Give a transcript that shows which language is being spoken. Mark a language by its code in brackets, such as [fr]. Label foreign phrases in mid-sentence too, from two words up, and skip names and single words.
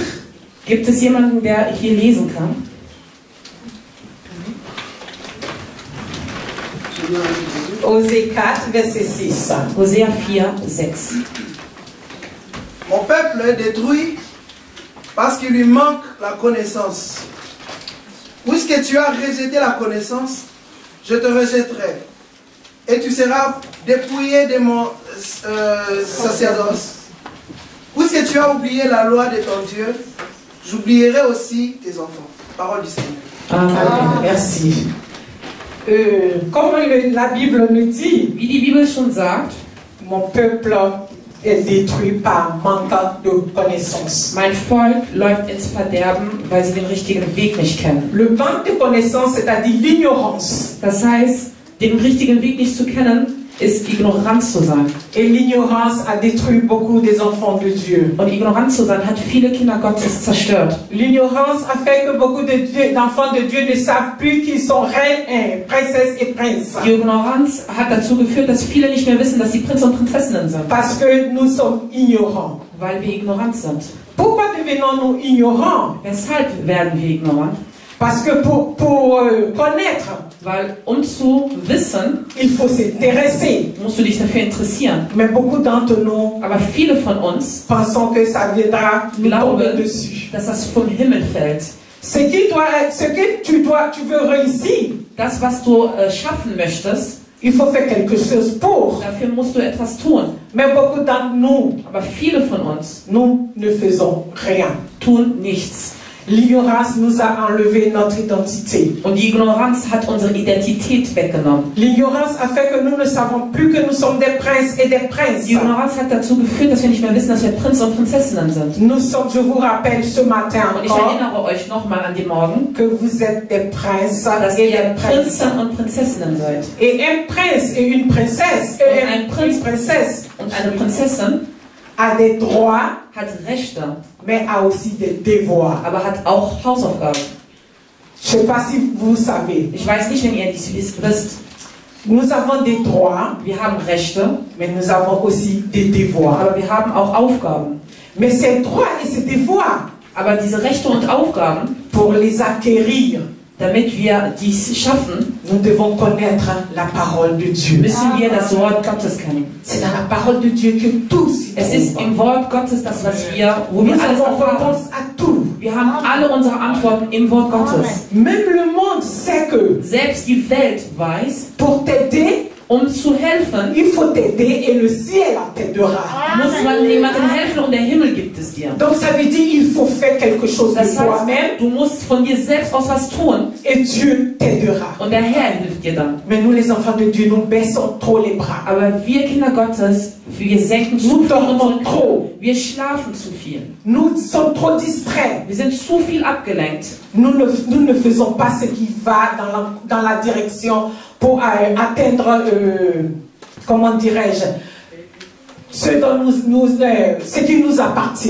[de] Gibt es jemanden, der hier lesen kann? [fr] Osée 4, verset 6. [de] Hosea 4, 6. [fr] Mon peuple est détruit parce qu'il lui manque la connaissance. Puisque tu as rejeté la connaissance, je te rejetterai. Et tu seras dépouillé de mon sacerdoce. Puisque tu as oublié la loi de ton Dieu, j'oublierai aussi tes enfants. Parole du Seigneur. Amen. Merci. Comme la Bible nous dit, [de] Wie die Bibel schon sagt, [fr] mon peuple est détruit par manque de connaissance. [de] mein Volk läuft ins Verderben, weil sie den richtigen Weg nicht kennen. [fr] Le manque de connaissance, c'est-à-dire l'ignorance. [de] Das heißt, den richtigen Weg nicht zu kennen, ist ignorant zu sein. [fr] Et l'ignorance a détruit beaucoup des enfants de Dieu. [de] Und ignorant zu sein hat viele Kinder Gottes zerstört. [fr] L'ignorance a fait que beaucoup d'enfants de Dieu ne savent plus qu'ils sont reines, princesses et princes. [de] Die Ignoranz hat dazu geführt, dass viele nicht mehr wissen, dass sie Prinzen und Prinzessinnen sind, [fr] Parce que nous sommes ignorants. [de] weil wir ignorant sind. [fr] Pourquoi devenons-nous ignorants? [de] Weshalb werden wir ignorant? [fr] Parce que pour connaître, [de] Weil zu wissen, [fr] il faut s'intéresser. [de] musst du dich dafür interessieren. [fr] Mais beaucoup d'entre nous [de] Aber viele von uns [fr] pensons que ça viendra nous tomber [de] glauben, [fr] dessus. [de] dass das vom Himmel fällt. [fr] Ce que tu veux réussir, [de] Das, was du schaffen möchtest, [fr] il faut faire quelque chose pour. [de] dafür musst du etwas tun. [fr] Mais beaucoup d'entre nous, [de] Aber viele von uns [fr] nous ne faisons rien. [de] tun nichts. [fr] L'ignorance nous a enlevé notre identité. [de] Und die Ignoranz hat unsere Identität weggenommen. [fr] L'ignorance a fait que nous ne savons plus que nous sommes des princes et des princes. [de] Die Ignoranz hat dazu geführt, dass wir nicht mehr wissen, dass wir Prinz und Prinzessinnen sind. [fr] Nous sommes, je vous rappelle ce matin [de] Und ich [fr] encore, [de] erinnere euch nochmal an den Morgen, [fr] que vous êtes des princes [de] dass [fr] et [de] ihr [fr] des princes. [de] Prinzen und Prinzessinnen seid. [fr] Et un prince et une princesse, [de] Und ein Prinz [fr] une princesse [de] und eine Prinzessin [fr] a des droits, [de] hat Rechte, [fr] mais a aussi des devoirs. [de] aber hat auch Hausaufgaben. [fr] Je ne sais pas si vous savez. [de] Ich weiß nicht, wenn ihr dies wisst. [fr] Nous avons des droits, [de] Wir haben Rechte, [fr] mais nous avons aussi des devoirs. [de] aber wir haben auch Aufgaben. [fr] Mais ces droits et ces devoirs, [de] Aber diese Rechte und Aufgaben, [fr] pour les acquérir, [de] damit wir dies schaffen, [fr] nous devons connaître la parole de Dieu. [de] müssen wir das Wort Gottes kennen. [fr] C'est dans la parole de Dieu que tout s'y [de] Es ist [fr] trouve. [de] im Wort Gottes das, wo [fr] Nous [de] wir alles [fr] avons [de] erfahren. [fr] réponse à tout. [de] Wir haben alle unsere Antworten im Wort Gottes. [fr] Même le monde sait que [de] Selbst die Welt weiß, [fr] pour t'aider, [de] zu helfen, [fr] il faut t'aider et le ciel t'aidera. [de] muss man jemandem helfen und der Himmel gibt es dir. [fr] Donc ça veut dire il faut faire quelque chose de [de] Das heißt, [fr] toi-même [de] du musst von dir selbst aus was tun [fr] et Dieu t'aidera. [de] und der Herr hilft dir dann. [fr] Mais nous les enfants de Dieu, nous baissons trop les bras. [de] Aber wir Kinder Gottes, wir senken zu [fr] Nous [de] viel [fr] dormons [de] unsere [fr] trop. [de] Wir schlafen zu viel. [fr] Nous sommes trop distraits. [de] Wir sind zu viel abgelenkt. [fr] Nous ne faisons pas ce qui va dans la direction pour atteindre, comment dirais-je, ce qui nous appartient.